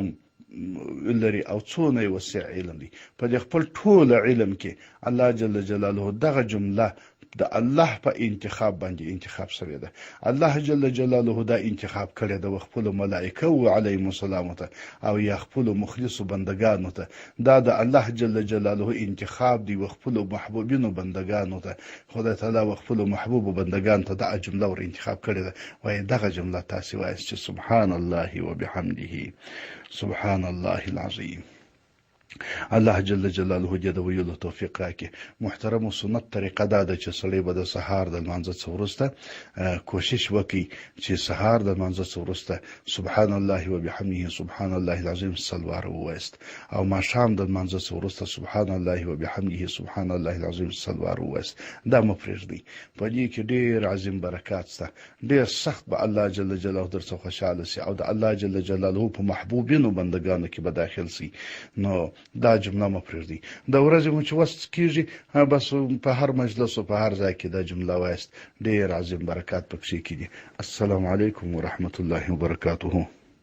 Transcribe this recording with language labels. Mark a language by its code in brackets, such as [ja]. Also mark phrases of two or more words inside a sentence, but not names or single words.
[ps] لري او څونه وسع علم دی په خپل ټول علم کې الله [ar] جل جلاله [ps] دغه جمله د الله په انتخاب باندې انتخاب شوی ده الله [ar] جل جلاله [ps] دا انتخاب کړی د خپل ملائکه او [ar] علیهم السلام [ps] ته او یا خپل مخلص بندگانو ته دا د الله [ar] جل جلاله [ps] انتخاب دی خپل محبوبینو بندگانو ته خدای تعالی خپل محبوب بندگان ته دا جمله ور انتخاب کړی ده وای دغه جمله تاسو وایي چې [ar] سبحان الله وبحمده سبحان الله العظیم [ps] الله [ar] جل جلاله [ps] دې د ویلو توفیق راکړي محترم او سنت طریقه دا ده چې سړی به د سهار د لمانځه څخه وروسته کوشش وکړي چې سهار د لمانځه څخه وروسته [ar] سبحان الله وبحمده سبحان الله العظیم [ps] صلوات ووایست او ماښام د لمانځه څخه وروسته [ar] سبحان الله وبحمده سبحان الله العظیم [ps] صلوات ووایست دا مو پرېږدئ په دې کې ډېر عظیم برکات شته ډېر سخت به الله [ar] جل جلاله [ps] درڅخه خوشحاله سي او د الله [ar] جل جلاله [ps] په محبوبینو بندگانو کې به داخل سي نو دا جمله مو پرېږدئ د ورځې مو چې وست کېږي بس په هر مجلس او په هر ځای کې دا جمله وایست ډېر عظیم برکات پکې کېږي [ar] السلام علیکم ورحمت الله وبرکاته